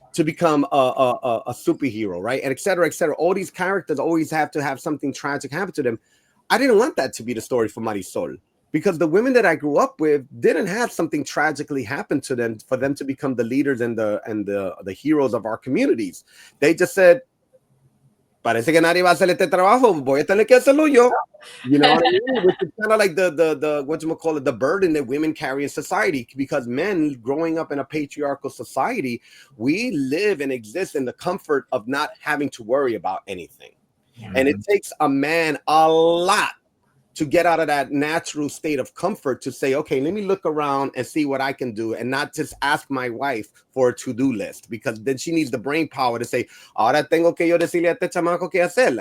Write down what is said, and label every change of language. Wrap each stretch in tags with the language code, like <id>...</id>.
<en>to become a superhero, right? And et cetera, et cetera. All these characters always have to have something tragic happen to them. I didn't want that to be the story for Marisol, because the women that I grew up with didn't have something tragically happen to them for them to become the leaders and the heroes of our communities. They just said,</en> <es>parece que nadie va a hacer este trabajo, voy a tener que hacerlo yo.</es> <en>You know what I mean? Which is kind of like the what you call it, the burden that women carry in society, because men growing up in a patriarchal society, we live and exist in the comfort of not having to worry about anything. And it takes a man a lot to get out of that natural state of comfort to say, okay, let me look around and see what I can do, and not just ask my wife for a to-do list, because then she needs the brain power to say,</en> <es>ahora tengo que yo decirle a este chamaco qué hacer.</es>